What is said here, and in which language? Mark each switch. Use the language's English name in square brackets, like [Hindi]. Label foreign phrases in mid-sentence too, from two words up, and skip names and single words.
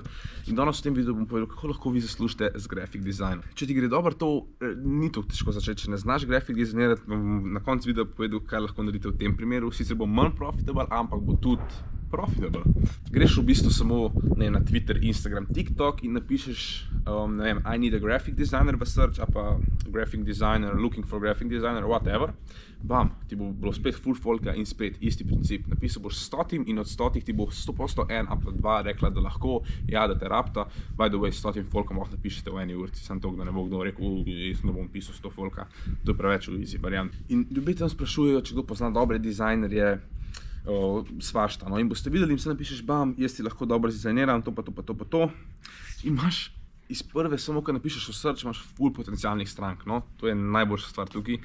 [Slovenian] In danes v tem videu bom povedal, kako lahko vi zaslužite z [English] graphic designom. [Slovenian] Če ti gre dobro, to ni tako težko začeti. Če ne znaš [English] graphic designirati, [Slovenian] bom na koncu videa povedal, kaj lahko naredite v tem primeru. Sicer bo manj profitable, ampak bo tudi profitable. Greš v bistvu samo na Twitter, Instagram, TikTok in napišeš, [English] I need a graphic designer v search, [Slovenian] a pa [English] graphic designer, looking for graphic designer, whatever. [Slovenian] Bam, ti bo bilo spet full folka in spet isti princip. Napisal boš 100 in od 100 ti bo 100% en, a pa dva rekla, da lahko, ja, da te rabta. [English] By the way, [Slovenian] 100 folkom lahko napišete v eni urci, samo to, da ne bo kdo rekel, jaz ne bom pisal 100 folka. To je preveč v [English] easy variant. [Slovenian] In ljubitelji tam sprašujejo, če kdo pozna dobre dizajnerje, svašta. No, in boste videli, in se napišeš, bam, jaz ti lahko dobro dizajniram, to pa to pa to pa to. In imaš iz prve, samo ko napišeš v search, imaš full potencialnih strank, no, to je najboljša stvar tukaj.